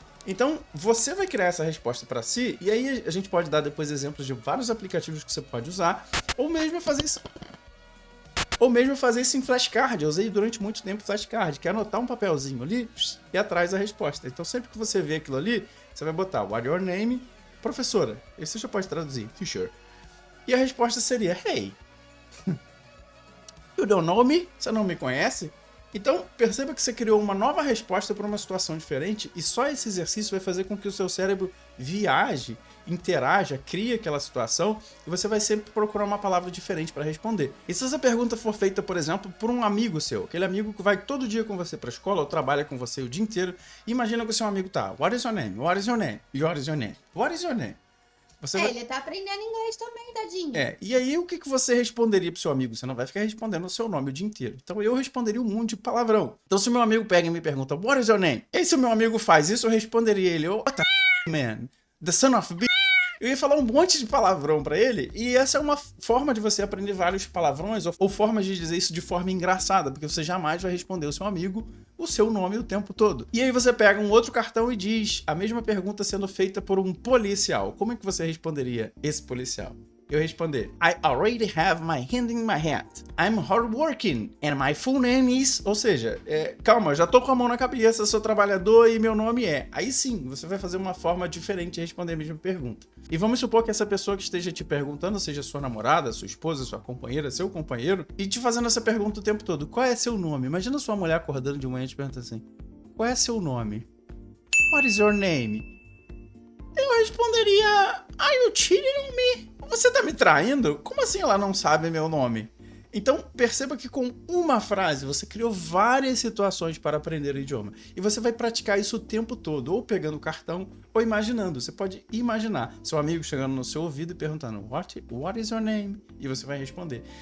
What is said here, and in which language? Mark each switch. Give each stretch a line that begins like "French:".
Portuguese: Então, você vai criar essa resposta para si, e aí a gente pode dar depois exemplos de vários aplicativos que você pode usar, ou mesmo fazer isso em flashcard. Eu usei durante muito tempo flashcard, que é anotar um papelzinho ali e atrás a resposta. Então, sempre que você vê aquilo ali, você vai botar
English: what your name,
Portuguese: professora. Esse você já pode traduzir, teacher.
English: E a resposta seria, hey, you don't know me?
Portuguese: Você não me conhece? Então, perceba que você criou uma nova resposta para uma situação diferente e só esse exercício vai fazer com que o seu cérebro viaje, interaja, crie aquela situação e você vai sempre procurar uma palavra diferente para responder. E se essa pergunta for feita, por exemplo, por um amigo seu, aquele amigo que vai todo dia com você para a escola ou trabalha com você o dia inteiro, imagina que o seu amigo tá,
English: what is your name? What is your name? What is your name? What is your name?
Portuguese: Ele tá aprendendo inglês também, tadinho. E aí o que você responderia pro seu amigo? Você não vai ficar respondendo o seu nome o dia inteiro. Então eu responderia um monte de palavrão. Então se o meu amigo pega e me pergunta,
English: what is your name? E se o meu amigo faz isso, eu responderia ele, what the man? The son of a
Portuguese: Eu ia falar um monte de palavrão pra ele, e essa é uma forma de você aprender vários palavrões, ou formas de dizer isso de forma engraçada, porque você jamais vai responder ao seu amigo o seu nome o tempo todo. E aí você pega um outro cartão e diz a mesma pergunta sendo feita por um policial. Como é que você responderia esse policial? Eu responder,
English: I already have my hand in my hat. I'm hardworking and my full name is...
Portuguese: Ou seja, calma, já tô com a mão na cabeça, sou trabalhador e meu nome é... Aí sim, você vai fazer uma forma diferente de responder a mesma pergunta. E vamos supor que essa pessoa que esteja te perguntando, seja sua namorada, sua esposa, sua companheira, seu companheiro, e te fazendo essa pergunta o tempo todo, qual é seu nome? Imagina sua mulher acordando de manhã e te perguntando assim, qual é seu nome?
English: What is your name? Eu responderia, are you cheating on me?
Portuguese: Você tá me traindo? Como assim ela não sabe meu nome? Então, perceba que com uma frase você criou várias situações para aprender o idioma. E você vai praticar isso o tempo todo, ou pegando o cartão, ou imaginando. Você pode imaginar seu amigo chegando no seu ouvido e perguntando
English: What is your name?
Portuguese: E você vai responder.